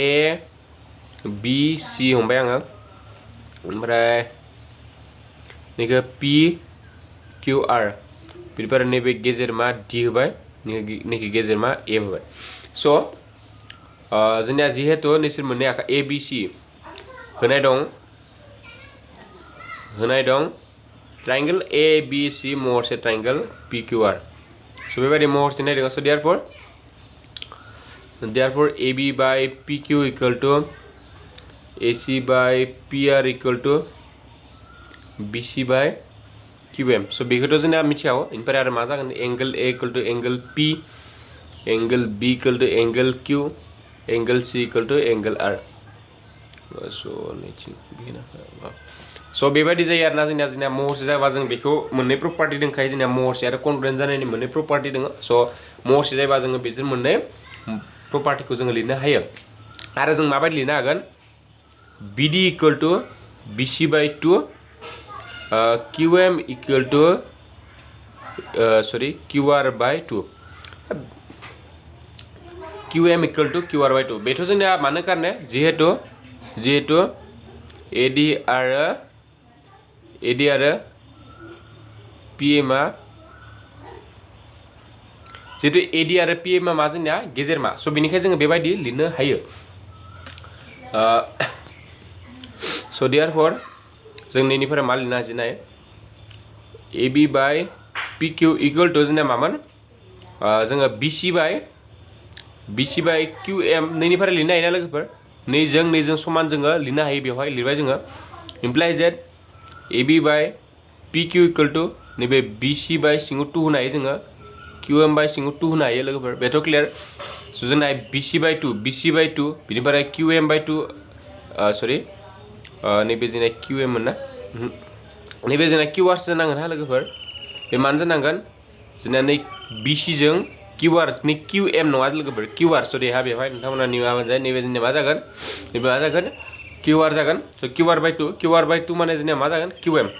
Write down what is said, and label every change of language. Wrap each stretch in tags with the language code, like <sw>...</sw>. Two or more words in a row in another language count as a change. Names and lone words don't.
<brx>ABC हमबाय आङो ओमफ्राय नैखौ PQR बिनिफ्राय नैबे गेजेर मा D होबाय नैखौ गेजेर मा A होबाय स' जोंनिया जिहेतु नोंसोर मोननै ABC होनाय दं ट्रायंगल ABC महरसे ट्रायंगल PQR स' बेबायदि महरसे नायदों स'</brx> <en>therefore AB by PQ equal to AC by PR equal to BC by QM</en> <brx>स' बेखौथ' जोंना मिथियाव ओमफ्राय आरो मा जागोन</brx> <en>angle A equal to angle P angle B equal to angle Q angle C equal to angle R</en> <brx>स' बेबायदि जायो आरोना जोंनिया महरसे जाबा जों बेखौ मोननै प्रपार्टि दंखायो जोंनिया महरसे आरो कनग्रुएन्ट जानायनि मोननै प्रपार्टि दङ स' महरसे जायोबा जोङो बेजों मोननै प्रपार्टिखौ जोङो लिरनो हायो आरो जों माबायदि लिरनो हागोन BD</brx> <en>equal to BC by 2 QM equal to QR by 2 QM equal to QR by 2</en> <brx>बेथ' जोंनिया मानो कारने जिहेतु AD आरो PM आ जिहेतु AD आरो PM आ मा जोंनिया गेजेर मा स' बेनिखायनो जोङो बेबायदि लिरनो हायो स' देयारफर जों नैनिफ्राय मा लिरनो हासिनाय AB बाय PQ</brx> <en>equal to</en> <brx>जोंनिया मामोन जोङो BC बाय QM नैनिफ्राय लिरनो हायोना लोगोफोर नैजों समान जोङो लिरनो हायो बेवहाय लिरबाय जोङो</brx> <en>implies that AB by PQ equal to</en> <brx>नैबे BC बाय सिङाव 2 होनो हायो जोङो QM बाय सिङाव 2 होनो हायो लोगोफोर बेथ' क्लियार स' जोंना BC बाय 2 बिनिफ्राय QM बाय 2 नैबे जोंना QM मोन ना नैबे जोंना QR सो जानांगोन हा लोगोफोर बे मानो जानांगोन जोंना नै BC जों QR नि QM नङा लोगोफोर QR सरि हा बेवहाय नोंथांमोना निमाहा जाय नैबे जोंनिया मा जागोन QR जागोन स' QR बाय 2 माने जोंनिया मा जागोन QM</brx>